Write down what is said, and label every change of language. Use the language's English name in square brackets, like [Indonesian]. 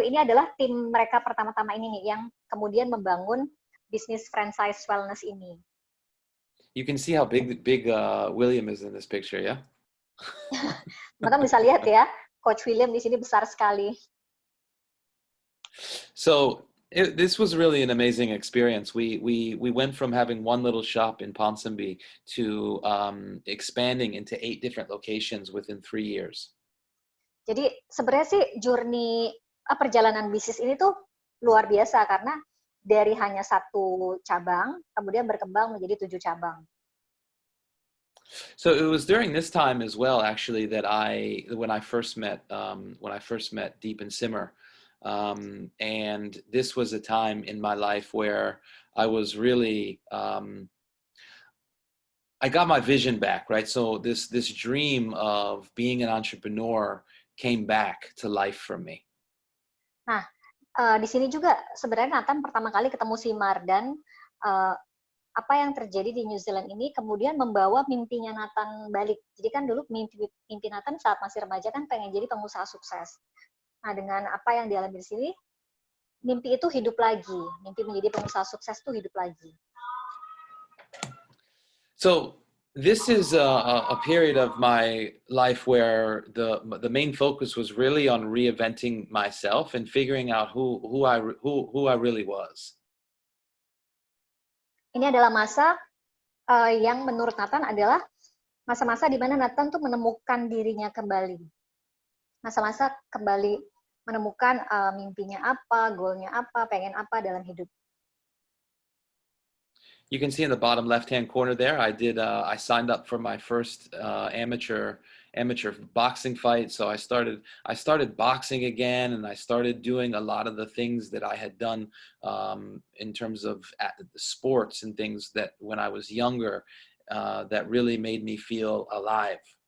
[Indonesian] Ini adalah tim mereka pertama-tama ini nih, yang kemudian membangun bisnis franchise wellness ini. [English] You can see how big William is in this picture, yeah? [Indonesian] Teman-teman bisa lihat ya, Coach William di sini besar sekali. [English] So this was really an amazing experience. We went from having one little shop in Ponsonby to expanding into 8 different locations within 3 years. [Indonesian] Jadi sebenarnya sih journey perjalanan bisnis ini tuh luar biasa karena dari hanya satu cabang kemudian berkembang menjadi 7 cabang. [English] So it was during this time as well, actually, that when I first met Deep and Simmer, and this was a time in my life where I was really I got my vision back, right? So this dream of being an entrepreneur came back to life for me. [Indonesian] Nah, di sini juga sebenarnya Nathan pertama kali ketemu Simar dan apa yang terjadi di New Zealand ini kemudian membawa mimpinya Nathan balik. Jadi kan dulu mimpi Nathan saat masih remaja kan pengen jadi pengusaha sukses. Nah, dengan apa yang dialami di sini, mimpi itu hidup lagi. Mimpi menjadi pengusaha sukses itu hidup lagi. [English] So this is a period of my life where the main focus was really on reinventing myself and figuring out who I really was. [Indonesian] Ini adalah masa yang menurut Nathan adalah masa-masa di mana Nathan tuh menemukan dirinya kembali. Masa-masa kembali menemukan mimpinya apa, goalnya apa, pengen apa dalam hidup. [English] You can see in the bottom left-hand corner there, I signed up for my first amateur boxing fight. So I started boxing again, and I started doing a lot of the things that I had done in terms of sports and things that when I was younger that really made me feel alive.